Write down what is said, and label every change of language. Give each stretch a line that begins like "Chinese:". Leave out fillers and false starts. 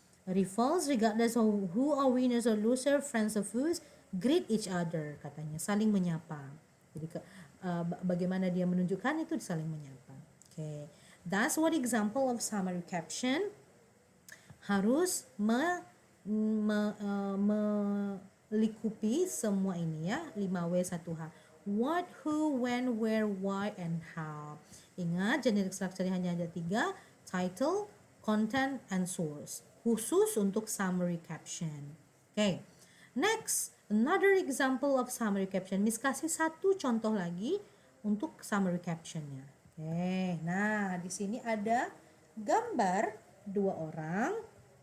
English: Rivals, regardless of who are winners or loser, friends or foes, greet each other,
Indonesian: katanya, saling menyapa. Jadi bagaimana dia menunjukkan itu saling menyapa.
English: Okay. That's what example of summary caption.
Indonesian: Harus melikupi semua ini ya,
English: 5W1H. What, who, when, where, why, and how.
Indonesian: Ingat, generic structure hanya ada 3,
English: title, content, and source.
Indonesian: Khusus untuk summary caption.
English: Okay. Next, another example of summary caption.
Indonesian: Miss kasih satu contoh lagi untuk summary captionnya. Oke, nah di sini ada gambar 2 orang.